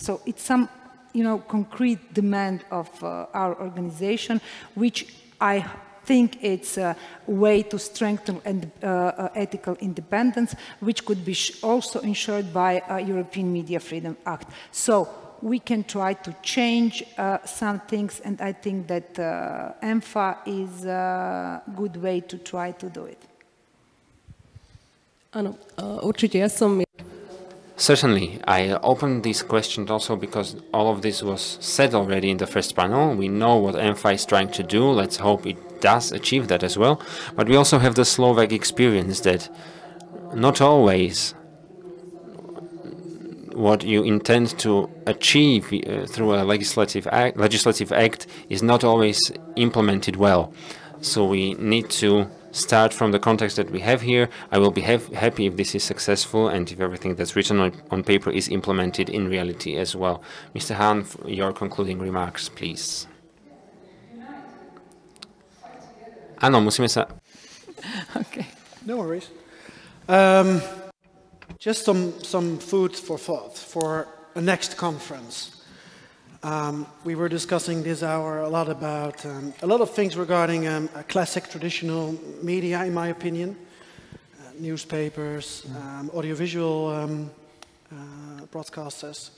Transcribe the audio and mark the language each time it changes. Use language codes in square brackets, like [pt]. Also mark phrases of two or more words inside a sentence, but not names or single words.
[en] So it's some concrete demand of our organization, which I think it's a way to strengthen ethical independence, which could be also ensured by a European Media Freedom Act. So we can try to change some things, and I think that ENFA is a good way to try to do it. [sk] Áno, určite, ja som... [en] Certainly, I opened this question also because all of this was said already in the first panel. We know what ENFA is trying to do. Let's hope it does achieve that as well. But we also have the Slovak experience that not always what you intend to achieve through a legislative act is not always implemented well. So we need to start from the context that we have here. I will be happy if this is successful and if everything that's written on paper is implemented in reality as well. Mr. Hahn, your concluding remarks, please. [sk] Áno, musíme sa... [en] Okay. No worries. Just some food for thought for a next conference. We were discussing this hour a lot about a lot of things regarding classic traditional media, in my opinion, newspapers, audiovisual broadcasters.